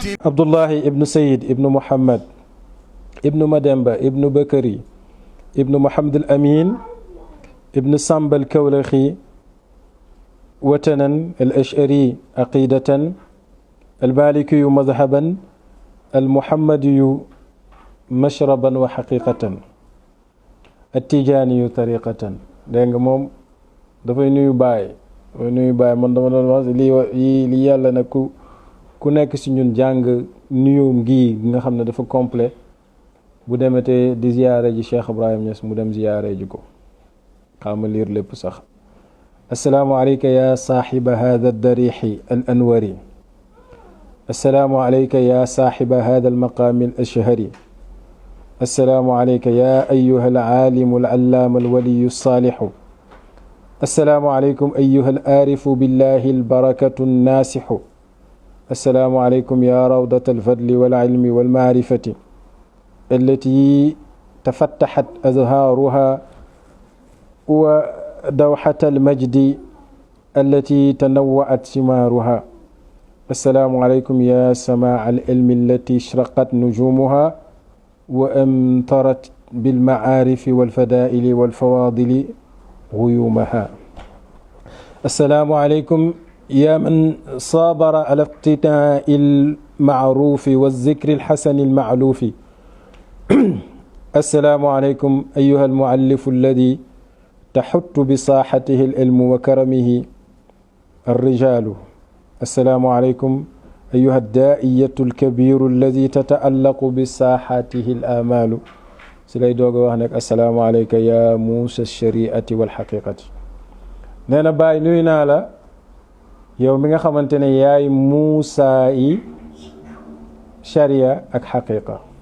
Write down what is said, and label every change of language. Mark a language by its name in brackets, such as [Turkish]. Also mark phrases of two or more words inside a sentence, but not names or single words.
[Arabic] عبد الله ابن سيد ابن محمد ابن مدنبة ابن بكري ابن محمد الأمين ابن سامب الكولخي وتنا الأشعري عقيدة المالكي مذهبا المحمدي مشربا وحقيقة التيجاني طريقة. [Wolof] dégg nga moom dafay nuyu baay man dama doon wax lii yàlla na ku nekk ci ñun jàng nuyoom gi nga xam ne dafa complet bu demetee di ziyaare ji Cheikh Ibrahim Niass mu dem ziyaare ji ko xaama liir lépp sax. [Arabic] السلام عليك يا صاحب هذا ضريح الأنوار. السلام عليك يا صاحب هذا المقام الأشهر. السلام عليك يا أيها العالم العلامة الولي الصالح. السلام عليكم أيها العارف بالله البركة الناصح. السلام عليكم يا روضة الفضل والعلم والمعرفة التي تفتحت أزهارها ودوحة المجد التي تنوعت ثمارها. السلام عليكم يا سماء العلم التي أشرقت نجومها وأمطرت بالمعارف والفضائل والفواضل غيومها. السلام عليكم يا من ثابر على اقتناء المعروف وذكر الحسن المألوف. السلام عليكم أيها المؤلف الذي تحط بساحته العلم وكرمه الرجال. السلام عليكم أيها الداعية الكبير الذي تتعلق بساحته الآمال. [Wolof] si lay doog a wax nag [Arabic] السلام عليك يا موسى الشريعة والحقيقة. [Wolof] nee na Baay nuyu naa la yow mi nga xamante ne yaay muusa yi sharia ak xaqiqa.